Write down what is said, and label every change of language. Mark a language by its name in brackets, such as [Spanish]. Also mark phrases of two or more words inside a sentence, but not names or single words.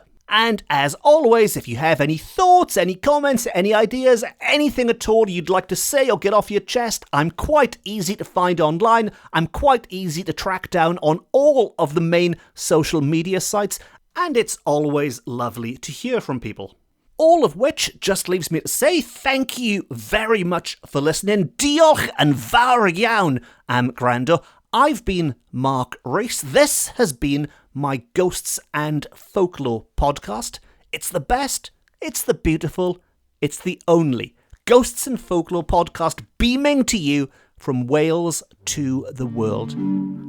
[English] And as always, if you have any thoughts, any comments, any ideas, anything at all you'd like to say or get off your chest, I'm quite easy to find online. I'm quite easy to track down on all of the main social media sites, and it's always lovely to hear from people. All of which just leaves me to say thank you very much for listening. [Welsh] Diolch yn fawr iawn am gwrando. [English] I've been Mark Rees. This has been my Ghosts and Folklore podcast. It's the best, it's the beautiful, it's the only Ghosts and Folklore podcast beaming to you from Wales to the world.